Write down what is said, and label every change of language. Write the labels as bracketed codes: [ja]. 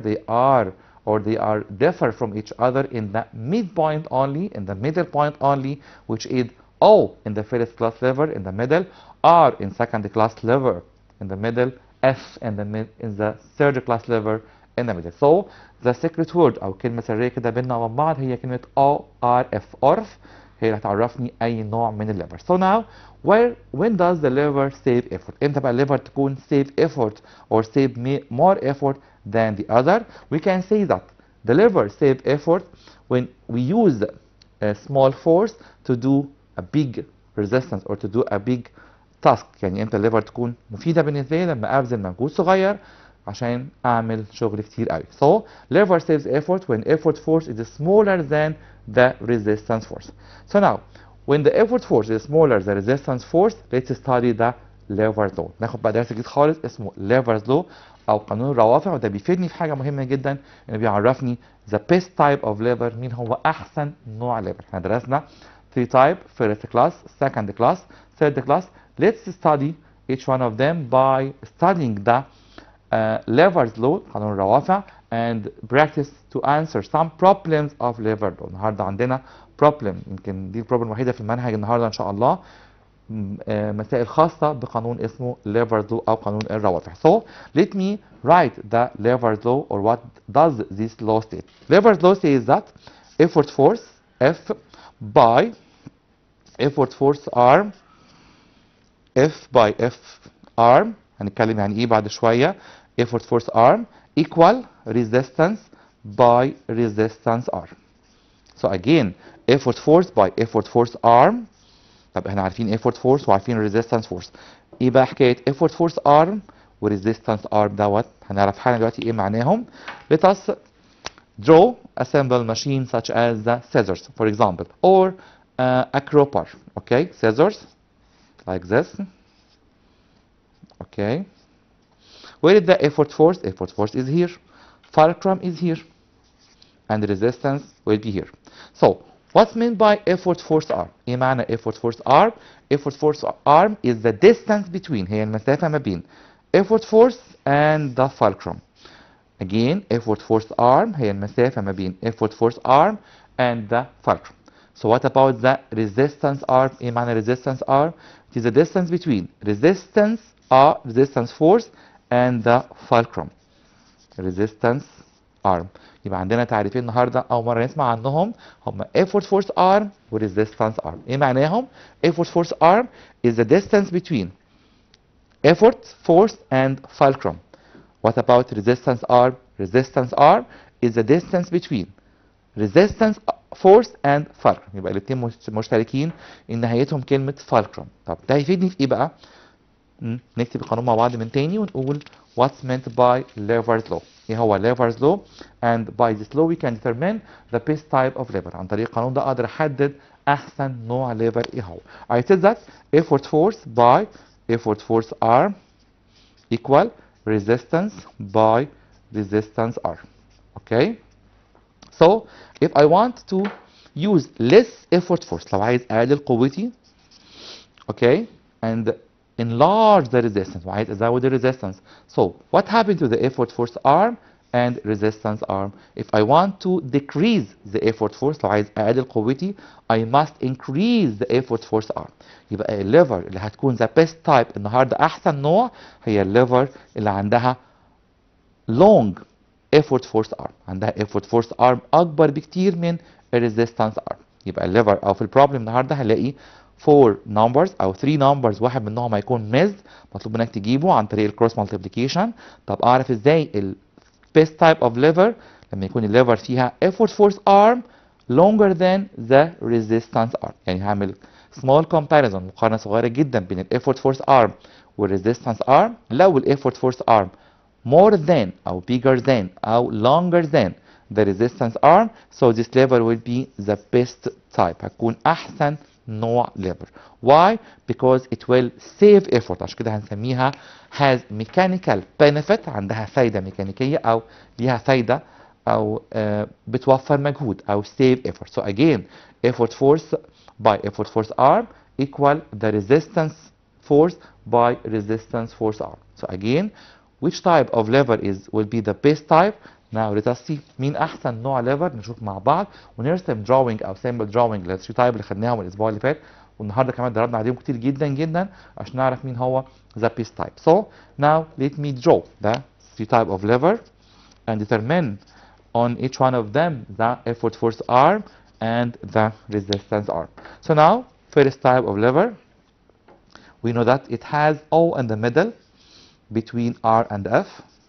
[en] They are differ from each other in the midpoint only, in the middle point only, which is O in the first class lever in the middle, R in second class lever in the middle, F in the third class lever in the middle. [ar] So the secret word أو كلمة سرية كده بيننا وبين بعض هي كلمة ORF. ORF هي اللي هتعرفني أي نوع من الليفر. [en] So now when does the lever save effort? [ar] إمتى بقى الليفر تكون [en] save effort or save more effort than the other? We can say that the lever save effort when we use a small force to do a big resistance or to do a big task. [ar] يعني امتى الليفر تكون مفيدة بالنسبة لي؟ لما أبذل مجهود صغير عشان أعمل شغل كتير قوي. [en] So lever saves effort when effort force is smaller than the resistance force. So now when the effort force is smaller than the resistance force, let's study the lever's law. [ar] ناخد بقى درس جديد خالص اسمه lever's law أو قانون الروافع، وده بيفيدني في حاجة مهمة جدا إنه بيعرفني [en] the best type of lever، [ar] مين هو أحسن نوع lever. احنا درسنا 3 type: [en] first class, second class, third class. Let's study each one of them by studying the lever's law [ar] قانون الروافع [en] and practice to answer some problems of lever law. [ar] النهارده عندنا problem، يمكن دي البروبلم الوحيده في المنهج النهارده ان شاء الله، مسائل خاصه بقانون اسمه [en] lever's law [ar] او قانون الروافع. [en] So let me write the lever's law or what does this law state. Lever's law says that effort force F by effort force arm F by F arm، [ar] هنتكلم يعني ايه بعد شويه. [en] effort force arm equal resistance by resistance arm. So again effort force by effort force arm. [ar] طب احنا عارفين [en] effort force وعارفين resistance force. [ar] ايه بقى حكايه effort force arm و resistance arm دوت؟ هنعرف حالا دلوقتي ايه معناهم. [en] Let us draw a simple machine such as the scissors for example or a crowbar. Okay, scissors like this. Okay, where is the effort force? Effort force is here, fulcrum is here, and resistance will be here. So what's meant by effort force arm? [ar] ايه معنى [en] effort force arm? Effort force arm is the distance between، [ar] هي المسافة ما بين [en] effort force and the fulcrum. Again, effort force arm [ar] هي المسافة ما بين [en] effort force arm and the fulcrum. So what about the resistance arm? [ar] ايه معنى [en] resistance arm? It is the distance between resistance force and the fulcrum. resistance arm. [ar] يبقى عندنا تعريفين النهارده أول مرة نسمع عنهم هم effort force arm و resistance arm. ايه معناهم؟ [en] effort force arm is the distance between effort force and fulcrum. What about resistance arm? Resistance arm is the distance between resistance force and fulcrum. [ar] يبقى الاثنين مشتركين ان نهايتهم كلمة fulcrum. طب ده هيفيدني في ايه بقى؟ نكتب القانون مع بعض من تاني ونقول [en] what's meant by lever's law. [ar] ايه هو [en] lever's law? And by this law we can determine the best type of lever. [ar] عن طريق القانون ده اقدر احدد احسن نوع lever ايه هو. [en] I said that effort force by effort force arm equal resistance by resistance arm. Okay? So if I want to use less effort force [ar] لو عايز اقلل قوتي [en] okay and enlarge the resistance [ar] وعايز ازود ال [en] resistance. So what happened to the effort force arm and resistance arm? If I want to decrease the effort force [ar] لو عايز اقلل قوتي [en] I must increase the effort force arm. [ar] يبقى الليفر اللي هتكون [en] the best type [ar] النهارده احسن نوع هي الليفر اللي عندها long effort force arm. عندها effort force arm اكبر بكتير من resistance arm. يبقى الليفر او في البروبلم النهارده هنلاقي 4 numbers او 3 numbers واحد منهم هيكون missed مطلوب منك تجيبه عن طريق الكروس مالتيبليكيشن. طب اعرف ازاي ال [en] best type of lever [ar] لما يكون الليفر فيها [en] effort force arm longer than the resistance arm. [ar] يعني هعمل [en] small comparison [ar] مقارنه صغيره جدا بين ال effort force arm وال resistance arm. [en] لو ال effort force arm more than أو bigger than أو longer than the resistance arm so this lever will be the best type. [ar] هتكون أحسن نوع lever. [en] Why? Because it will save effort. [ar] عشان كده هنسميها [en] has mechanical benefit. [ar] عندها فايدة ميكانيكية أو ليها فايدة أو بتوفر مجهود أو [en] save effort. So again effort force by effort force arm equal the resistance force by resistance force arm. So again which type of lever will be the best type? Now let us see [ar] مين أحسن نوع [en] lever. [ar] نشوف مع بعض ونرسم drawing أو sample drawing لل 3 type اللي خدناهم الأسبوع اللي فات والنهارده كمان دربنا عليهم كتير جدا جدا عشان نعرف مين هو [en] the best type. So now let me draw the 3 type of lever and determine on each one of them the effort force arm and the resistance arm. So now first type of lever we know that it has O in the middle between R and F.